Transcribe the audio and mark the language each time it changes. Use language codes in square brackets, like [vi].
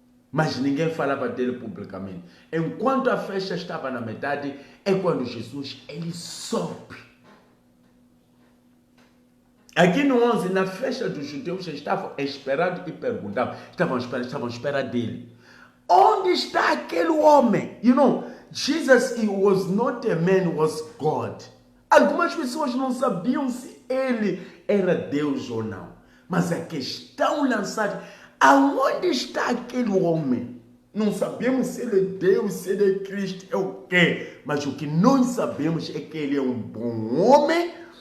[pt] Mas ninguém falava dele publicamente. Enquanto a festa estava na metade, é quando Jesus, ele sobe. Aqui no 11, na festa dos judeus, estavam esperando e perguntavam. Estavam à espera dele. Onde está aquele homem? [en] You know, Jesus, he was not a man, he was God. [pt] Algumas pessoas não sabiam se ele era Deus ou não. Mas a questão lançada, aonde está aquele homem? Não sabemos se ele é Deus, se ele é Cristo, é o quê? Mas o que nós sabemos é que ele é um bom homem.